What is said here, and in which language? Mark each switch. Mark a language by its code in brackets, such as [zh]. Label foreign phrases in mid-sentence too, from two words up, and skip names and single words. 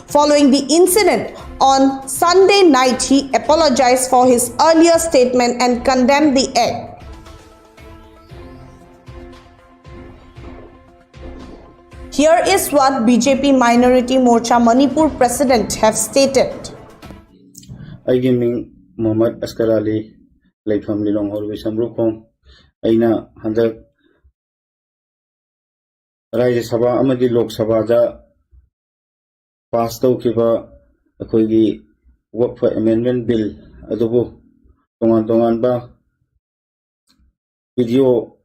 [en] Following the incident on Sunday night, he apologized for his earlier statement and condemned the act. Here is what BJP Minority Morcha Manipur President have stated. [mni] Aigi ming Muhammad Akshar Ali Laifam Lilong Horwi Samrukong Aina Handak Rajya Sabha Amadi Lok Sabha da pass tawkiba akoigi Waqf Amendment Bill adubu tongan ba video